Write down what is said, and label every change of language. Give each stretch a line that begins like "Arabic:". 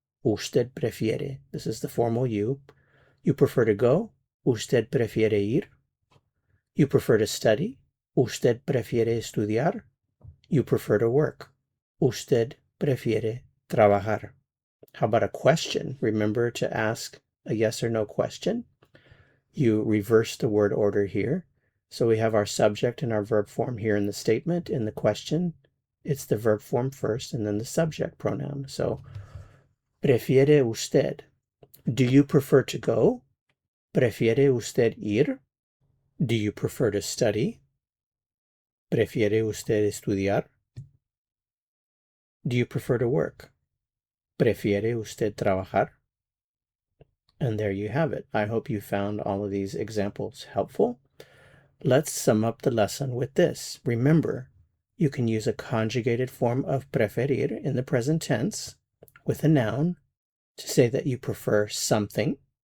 Spanish: Usted prefiere.
English: This is the formal you. You prefer to go.
Spanish: Usted prefiere ir.
English: You prefer to study.
Spanish: Usted prefiere estudiar.
English: You prefer to work.
Spanish: Usted prefiere trabajar.
English: How about a question? Remember to ask a yes or no question. You reverse the word order here. So we have our subject and our verb form here in the statement. In the question, it's the verb form first and then the subject pronoun. So,
Spanish: prefiere usted?
English: Do you prefer to go?
Spanish: Prefiere usted ir?
English: Do you prefer to study?
Spanish: ¿Prefiere usted estudiar?
English: Do you prefer to work?
Spanish: ¿Prefiere usted trabajar?
English: And there you have it. I hope you found all of these examples helpful. Let's sum up the lesson with this. Remember, you can use a conjugated form of preferir in the present tense with a noun to say that you prefer something.